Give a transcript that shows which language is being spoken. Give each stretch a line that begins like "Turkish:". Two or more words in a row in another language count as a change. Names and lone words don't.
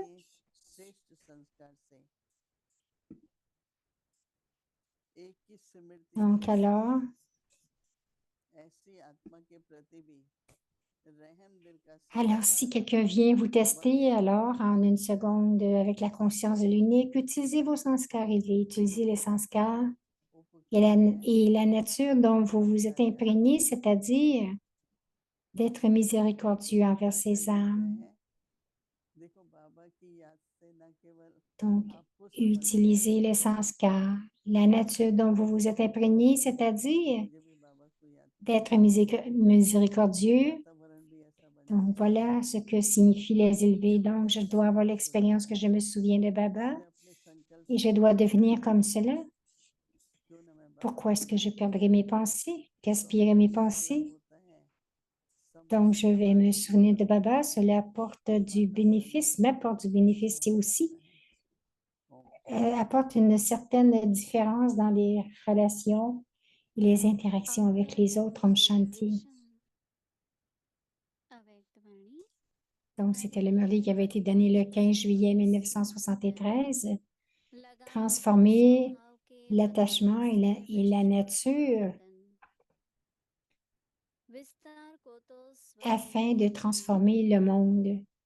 French: donc alors si quelqu'un vient vous tester, alors en une seconde avec la conscience de l'unique, utilisez vos sanskars élevés, utilisez les sanskars et la nature dont vous vous êtes imprégné, c'est-à-dire d'être miséricordieux envers ces âmes.
Hindi: देखो बाबा की याद से न केवल
French: Donc,
Hindi: आपको समर्पण
French: utilisez l'essence car la nature dont vous vous êtes imprégné, c'est-à-dire
Hindi: मुझे भी बाबा को याद
French: d'être miséricordieux.
Hindi: वातावरण भी ऐसा बन
French: Donc, voilà ce que signifient les élevés. Donc, je dois avoir l'expérience que je me souviens de Baba
Hindi: मैं अपने संकल्प
French: et je
Hindi: से
French: dois devenir comme cela.
Hindi: क्यों न मैं बाबा
French: Pourquoi est-ce
Hindi: को
French: que je
Hindi: याद
French: perdrais mes pensées,
Hindi: तो
French: gaspillerais mes
Hindi: हमेशा जो
French: pensées?
Hindi: होता है
French: Donc,
Hindi: समय
French: je vais me
Hindi: हमारे
French: souvenir de
Hindi: जीवन
French: Baba. Cela apporte du
Hindi: वातावरण
French: bénéfice,
Hindi: भी
French: m'apporte du
Hindi: अच्छा
French: bénéfice et
Hindi: हो
French: aussi
Hindi: जाता है ओम
French: apporte une certaine différence dans les relations et les interactions avec les autres.
Hindi: ओम शांति.
French: Donc, c'était le merveille qui avait été donné le 15 juillet 1973. Transformer l'attachement et la nature afin de transformer le monde.